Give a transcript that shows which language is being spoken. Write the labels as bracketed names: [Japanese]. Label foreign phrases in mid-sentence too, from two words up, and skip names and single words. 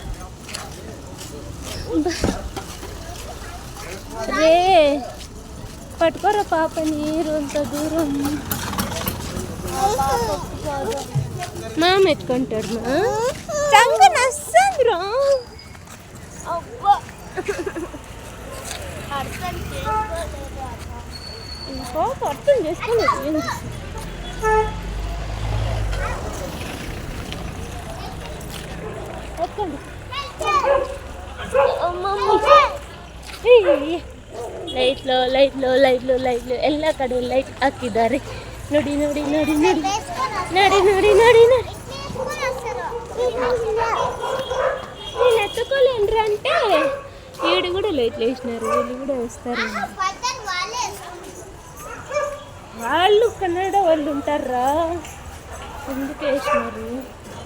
[Telugu] రే పట్టుకోరా పాప నీరు అంత దూరం మామ ఎత్తుకుంటాడు మా చంగ నస్సంద్రా ఇంకో అర్థం చేసుకోలేదు [Kannada] ಲೈಟ್ಲು ಲೈಟ್ಲು ಲೈಟ್ಲು ಲೈಟ್ಲು ಎಲ್ಲ ಕಡೆ ಲೈಟ್ ಹಾಕಿದ್ದಾರೆ ನೋಡಿ ನೋಡಿ ನೋಡಿ ನೋಡಿ ನೋಡಿ ನೋಡಿ ನೋಡಿ ನೋಡಿ [Telugu] నేను ఎత్తుకోలేండ్రు అంటే ఈడు కూడా లైట్లు వేసినారు వీళ్ళు కూడా వేస్తారు వాళ్ళు కన్నడ వాళ్ళు ఉంటారా ఎందుకు వేసినారు